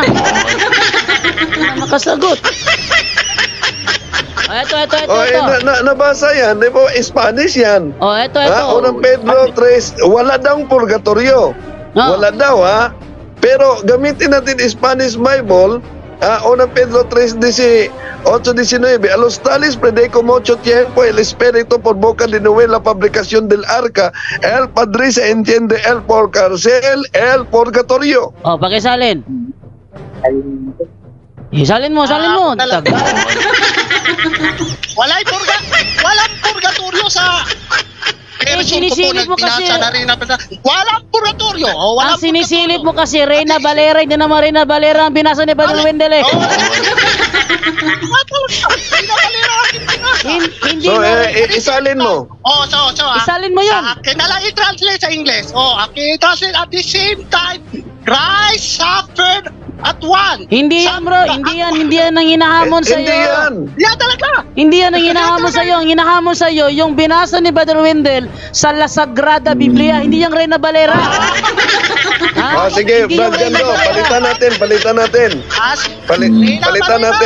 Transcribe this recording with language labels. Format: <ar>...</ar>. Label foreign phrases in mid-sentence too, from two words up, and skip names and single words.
<tl>Hindi na makasagot. Ito. Nabasa yan, di ba? Spanish yan. Ito. Unang Pedro 3, wala daw purgatorio. Wala daw, ha? Pero gamitin natin Spanish Bible, Unang Pedro 8:19,</tl> <es>a los tales predico mucho tiempo el espíritu por boca de Noé la fabricación del arca, el padre se entiende el por cárcel, el purgatorio.</es> <tl>Oh, pakisalin. Salin mo. Talaga. Tagal. Walang purgatorio sa sinisilip mo kasi. Walang purgatorio. Ang sinisilip mo kasi Reyna Valera, hindi naman Reyna Valera ang binasa ni Brother Wendell eh. Hindi So, mo. isalin mo. Isalin mo yun. Sa akin na lang i-translate sa English. Akin i-translate</tl> <en>at the same time, Christ suffered at one.</en> <tl>Hindi yan bro, hindi yan ang hinahamon sa Hindi iyo. yan. Yan talaga. Hindi yan ang hinahamon sa iyo. Ang hinahamon sa iyo yung binasa ni Brother Wendell sa</tl> <es>La Sagrada Biblia,</es> <tl>hindi yung Reyna Valera. Sige, Hindi yung Brad Reyna Gando, Valera. palitan natin. Palitan natin.</tl>